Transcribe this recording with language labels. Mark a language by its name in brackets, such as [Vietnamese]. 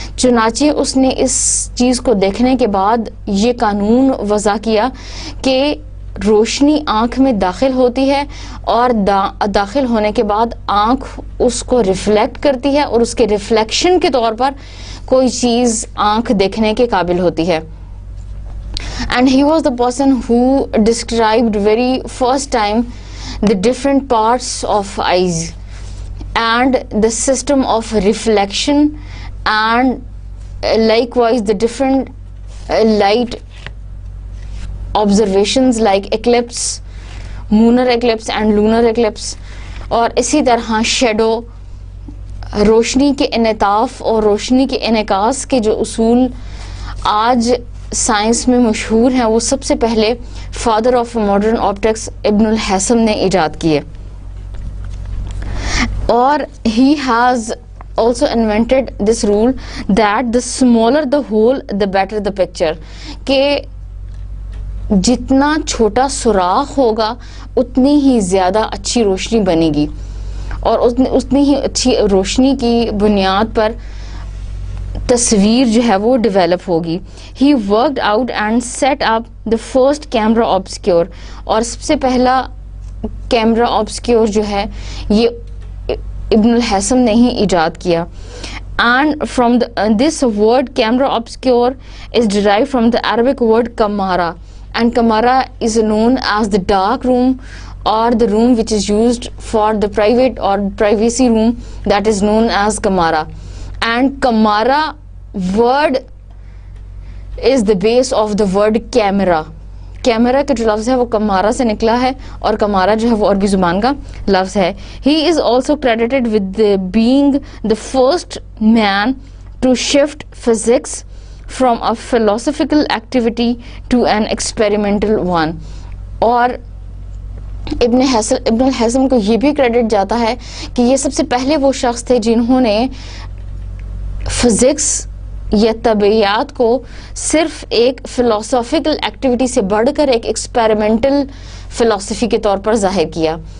[Urdu] چنانچہ اس نے اس چیز کو دیکھنے کے بعد یہ قانون وضع کیا کہ روشنی آنکھ میں داخل ہوتی ہے, اور داخل ہونے کے بعد آنکھ اس کو ریفلیکٹ کرتی ہے, اور اس کے ریفلیکشن کے طور پر کوئی چیز آنکھ دیکھنے کے قابل ہوتی ہے. [English] And he was the person who described very first time the different parts of eyes and the system of reflection, and likewise the different light [Urdu] observations like eclipse, lunar eclipse and lunar eclipse, اور اسی طرح shadow, روشنی کے انعطاف اور روشنی کے انعکاس کے جو اصول آج سائنس میں مشہور ہیں, وہ سب سے پہلے فادر آف ماڈرن آپٹکس ابن الحیثم نے ایجاد کیے. اور [English] he has also invented this rule that the smaller the hole the better the picture, [Urdu] کہ جتنا چھوٹا سوراخ ہوگا اتنی ہی زیادہ اچھی روشنی بنے گی, اور اتنی ہی اچھی روشنی کی بنیاد پر تصویر جو ہے وہ ڈیولپ ہوگی. [English] He worked out and set up the first camera obscure, [Urdu] اور سب سے پہلا کیمرا obscure جو ہے یہ ابن الحیثم نے ہی ایجاد کیا. [English] And from this word camera obscure is derived from the Arabic word kamara, and kamara is known as the dark room, or the room which is used for the private or privacy room, that is known as kamara. And kamara word is the base of the word camera. [Urdu] Camera کا جو لفظ ہے وہ کمارا سے نکلا ہے, اور کمارا جو ہے وہ عربی زبان کا لفظ ہے. [English] He is also credited with being the first man to shift physics from a philosophical activity to an experimental one. [Urdu] اور ابن الحیثم کو یہ بھی کریڈٹ جاتا ہے کہ یہ سب سے پہلے وہ شخص تھے جنہوں نے فزکس یا طبیعیات کو صرف ایک فلسافیکل ایکٹیویٹی سے بڑھ کر ایک ایکسپیریمنٹل فلسفی کے طور پر ظاہر کیا.